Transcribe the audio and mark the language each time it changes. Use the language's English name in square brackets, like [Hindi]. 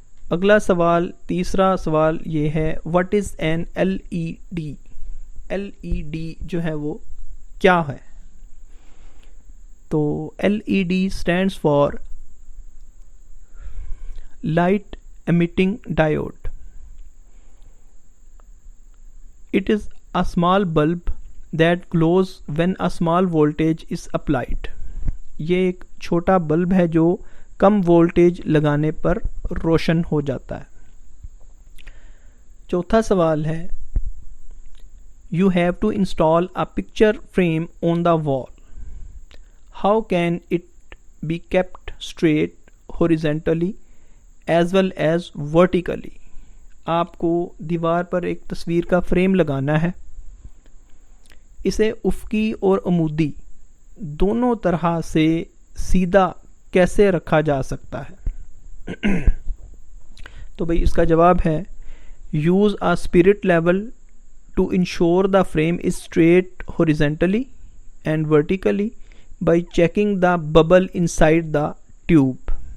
[Urdu] اگلا سوال، تیسرا سوال یہ ہے [English] What is an L E D? L E D جو ہے وہ کیا ہے؟ تو L E D stands for light emitting diode. It is a small bulb that glows when a small voltage is applied. [Urdu] یہ ایک چھوٹا بلب ہے جو کم وولٹیج لگانے پر روشن ہو جاتا ہے۔ چوتھا سوال ہے [English] You have to install a picture frame on the wall. How can it be kept straight horizontally as well as vertically? [Urdu] آپ کو دیوار پر ایک تصویر کا فریم لگانا ہے، اسے افقی اور عمودی دونوں طرح سے سیدھا کیسے رکھا جا سکتا ہے؟ تو بھئی اس کا جواب ہے [English] Use a spirit level to ensure the frame is straight horizontally and vertically by checking the bubble inside the tube.